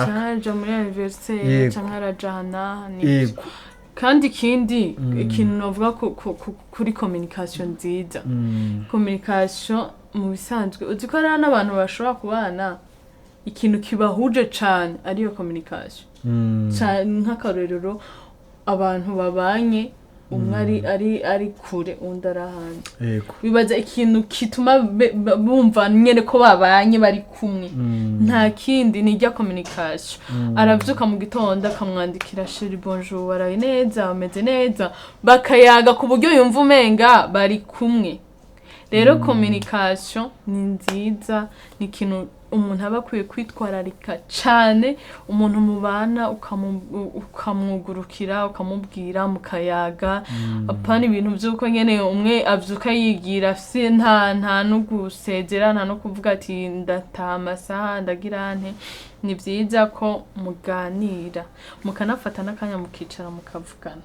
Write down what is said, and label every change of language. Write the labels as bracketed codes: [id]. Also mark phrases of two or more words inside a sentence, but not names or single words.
[rn] cyangwa muri anniversaire cyangwa arajana yego kandi ikintu navuga kuri communication nziza communication mu bisanzwe uzi ko ari n'abantu bashobora kubana ikintu kibahuje cyane ariyo communication nk'akarorero abantu babanye umwe ari kure undi ari ahandi bibaza ikintu kituma bumva nyine ko babanye bari kumwe nta kindi ni ijya communication arabyuka mu gitondo akamwandikira [fr] sheri bonjour [rn] waraye neza ameze neza bakayaga ku buryo yumva umenga bari kumwe rero communication ni nziza ni ikintu umuntu aba akwiye kwitwararika cyane umuntu mubana ukamwugurukira ukamubwira mukayaga apana ibintu by'uko nyene umwe avyuka yigira si nta no gusezera nta no kuvuga ati ndataha amasaha ndagira nte ni byiza ko muganira mukanafata n'akanya mukicara mukavugana